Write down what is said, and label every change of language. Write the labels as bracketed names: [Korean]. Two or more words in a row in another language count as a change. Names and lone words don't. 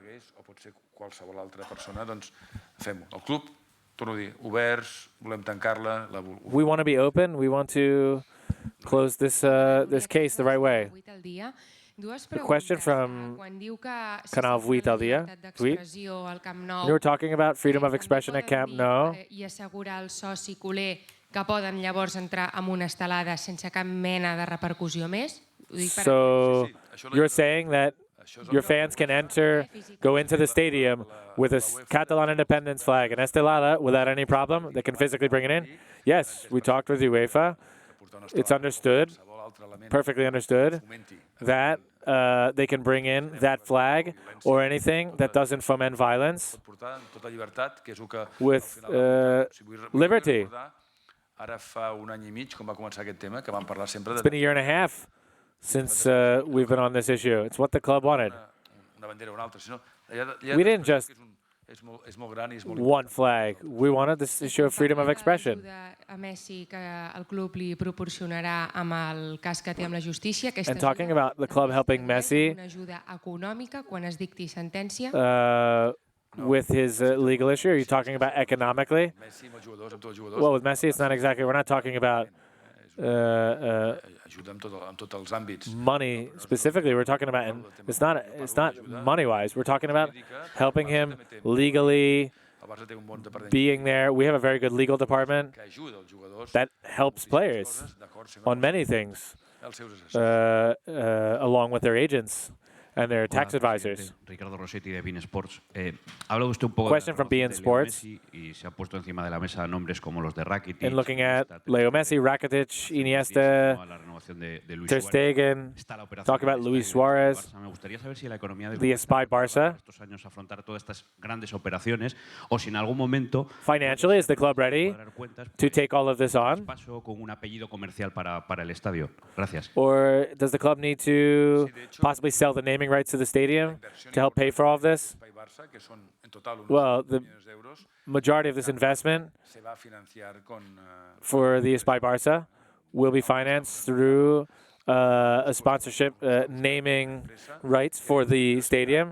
[English] We want to be open. We want to close this case the right way. A question from Canal 8 al Dia. Tweet. When we were talking about freedom of expression at Camp Nou, [Catalan] I assegurar al soci culer que poden llavors entrar en una estelada sense cap mena de repercussió més? Ho dic per [English] so you're saying that your fans can go into the stadium with a Catalan independence flag and estelada without any problem? They can physically bring it in? Yes, we talked with UEFA. It's understood, perfectly understood, that they can bring in that flag or anything that doesn't foment violence with liberty. It's been a year and a half since we've been on this issue. It's what the club wanted. We didn't just one flag. We wanted this issue of freedom of expression. [Catalan] a Messi que el club li proporcionarà amb el cas que té amb la justícia. [English] And talking about the club helping Messi [Catalan] una ajuda econòmica quan es dicti sentència. [English] With his legal issue, are you talking about economically? Well, with Messi, it's not exactly. We're not talking about money specifically. We're talking about, and it's not money-wise. We're talking about helping him legally, being there. We have a very good legal department that helps players on many things, along with their agents and their tax advisors. Ricardo Rossetti de Bein Sports. [Spanish] Habla usted un poco [English] Question from Bein Sports. [Spanish] Y se ha puesto encima de la mesa nombres como los de Rakitic. [English] And looking at Leo Messi, Rakitic, Iniesta, Ter Stegen, talk about Luis Suarez, the Espai Barça. [Spanish] Estos años afrontar todas estas grandes operaciones o si en algún momento [English] financially is the club ready to take all of this on? [Spanish] Paso con un apellido comercial para el estadio. Gracias. [English] Or does the club need to possibly sell the naming rights to the stadium to help pay for all of this? Well, the majority of this investment for the Espai Barça will be financed through a sponsorship naming rights for the stadium.